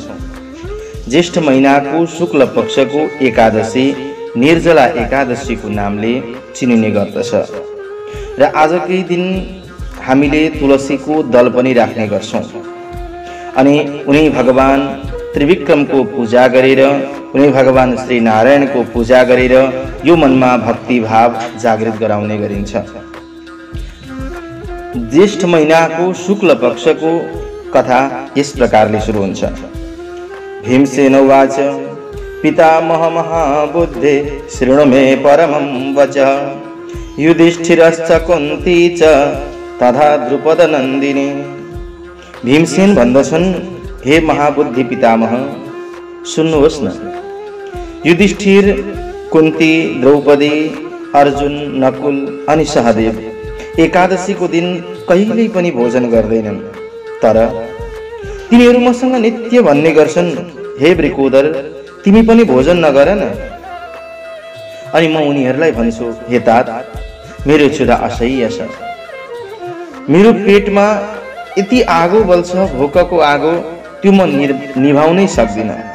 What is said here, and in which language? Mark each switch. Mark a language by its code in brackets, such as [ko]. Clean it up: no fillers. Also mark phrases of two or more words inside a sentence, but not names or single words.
[ne] ज्येष्ठ महीना को शुक्ल पक्ष को एकादशी निर्जला एकादशी को नामले चिनिने गर्दछ र आजकै दिन हामीले तुलसी को दल पनि राख्ने गर्छौं अनि उनी भगवान त्रिविक्रम को पूजा गरेर उनी भगवान श्री नारायण को पूजा गरेर यो मनमा भक्ति भाव जागृत गराउने गरिन्छ। ज्येष्ठ महीना को शुक्ल पक्ष को कथा यस प्रकारले सुरु हुन्छ। [sa] भीमसेन उवाच पितामह महाबुद्धे शृणु मे परमं वचः युधिष्ठिरश्च कुन्ती च तथा द्रुपद नन्दिनी। [ne] भीमसेन भन्दछन्, हे महाबुद्धि पितामह सुन्नुहोस् न। युधिष्ठिर, कुन्ती, द्रौपदी, अर्जुन, नकुल अनि सहदेव एकादशी को दिन कहिल्यै पनि भोजन गर्दैनन्, तर तिनीहरू मसँग नित्य भन्ने गर्छन्, हे वृकोदर तिमी पनि भोजन नगर न। अनि म उनीहरूलाई भन्छु, हे तात मेरो क्षुधा असह्य छ, मेरो पेटमा यति आगो बल्छ, भोकको आगो, त्यो म निभाउनै सक्दिन।